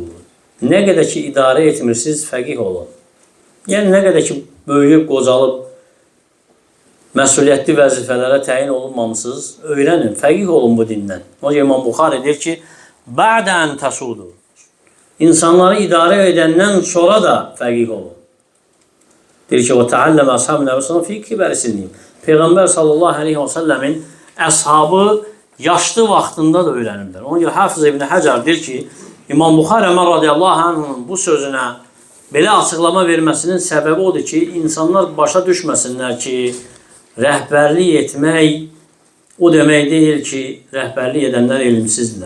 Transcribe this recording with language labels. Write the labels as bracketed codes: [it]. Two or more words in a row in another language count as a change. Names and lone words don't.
[az] Nə qədər ki idarə etmirsiniz, fəqih olun. Yəni nə qədər ki böyüyüb, qocalıb, məsuliyyətli vəzifələrə təyin olunmamışsınız, öyrənin, fəqih olun bu dindən. Ona görə İmam Buxari deyir ki, [ar] بعد أن تسودوا. [az] İnsanları idarə edəndən sonra da fəqih olun. Deyir ki, [ar] وَتَعَلَّمَ أَصْحَابُ النَّبِيِّ صَلَّى اللّٰهُ عَلَيْهِ وَسَلَّمَ فِي كِبَرِ سِنِّهِمْ. [az] Peyğəmbər [ar] صلى الله عليه وسلم [az] əshabı yaşlı vaxtında da öyrənirlər. Ona görə Hafız İbn Həcər deyir ki, İmam Buxari Ömər [ar] رضي الله عنه [az] bu sözünə belə açıqlama verməsinin səbəbi odur ki, insanlar başa düşməsinlər ki, rəhbərlik etmək o demək deyil ki, rəhbərlik edənlər elmsizdirlər.